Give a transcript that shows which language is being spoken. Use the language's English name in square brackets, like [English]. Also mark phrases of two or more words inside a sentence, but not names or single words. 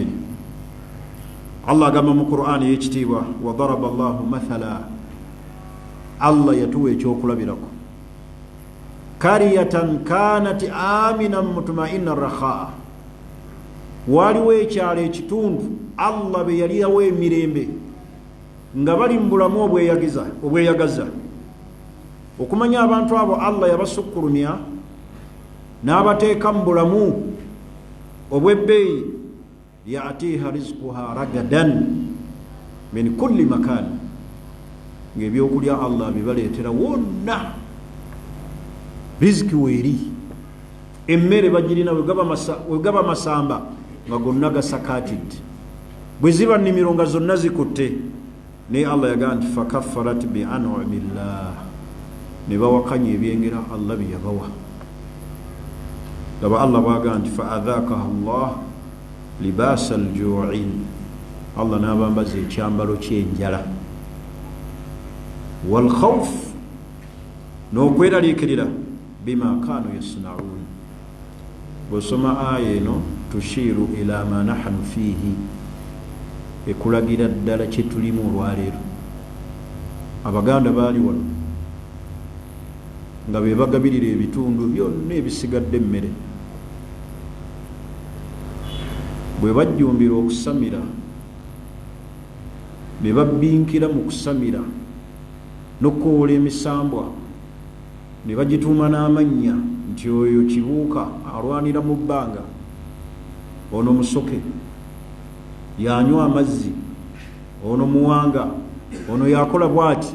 [Ganda] allah agamba mu qur'ani ey'ekitiibwa, [Arabic] وضرب الله مثلا, [Ganda] allah yatuwa ekyokulabirako, [Arabic] قرية كانت آمنة مطمئنة رخاء, [Ganda] waliwo ekyalo ekitundu allah be yaliyawo emirembe nga bali mu bulamu obweyagaza. okumanya abantu abo allah yabasukkulumya n'abateeka mu bulamu obw'ebbeeyi, [Arabic] يأتيها رزقها رغدا من كل مكان, [Ganda] ng'ebyokulya allah bibaleetera wonna, riziki weeri, emmere bagirina wegaba masamba nga gonna gasakatidde, bwe ziba nnimiro nga zonna zikutte. naye allah yagaa nti [Arabic] فكفرت بأنعم الله, [Ganda] ne bawakanya ebyengera allah bye yabawa. laba allah bwagaa nti [Arabic] فأذاقها الله لباس الجوع, [Ganda] allah n'abambaza ekyambalo ky'enjala, walkhawf, n'okweraliikirira, [Arabic] بما كانوا يصنعون. [Ganda] bw'osoma aya eno [Arabic] تشير إلى ما نحن فيه, [Ganda] ekulagira ddala kye tulimu olwaleero. abaganda baali wano nga be bagabirira ebitundu byonna ebisigadde emmere, bwe bajjumbira okusamira, be babbinkira mu kusamira n'okukoola emisambwa, ne bagituuma n'amannya nti oyo kibuuka alwanira mu bbanga, ono musoke yanywa amazzi, ono muwanga, ono yakola bwati.